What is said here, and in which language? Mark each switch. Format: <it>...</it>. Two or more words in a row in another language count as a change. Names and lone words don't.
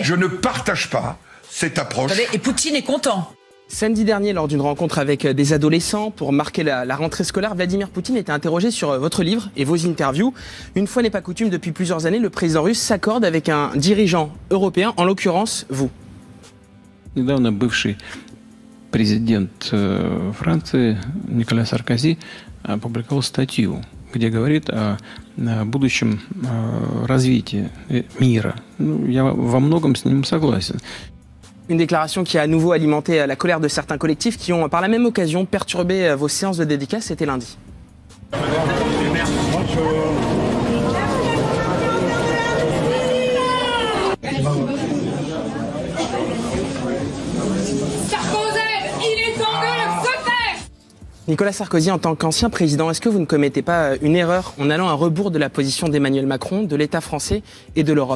<fr>Je ne partage pas cette approche. Et Poutine est content. Samedi dernier, lors d'une rencontre avec des adolescents pour marquer la rentrée scolaire, Vladimir Poutine était interrogé sur votre livre et vos interviews. Une fois n'est pas coutume, depuis plusieurs années, le président russe s'accorde avec un dirigeant européen, en l'occurrence vous.</fr> <ru>Недавно бывший президент Франции Николя Саркози опубликовал статью, где говорит о будущем развитии мира. Я во многом с ним согласен.</ru> <fr>Une déclaration qui a à nouveau alimenté la colère de certains collectifs qui ont par la même occasion perturbé vos séances de dédicace, c'était lundi. Nicolas Sarkozy, en tant qu'ancien président, est-ce que vous ne commettez pas une erreur en allant à rebours de la position d'Emmanuel Macron, de l'État français et de l'Europe?</fr>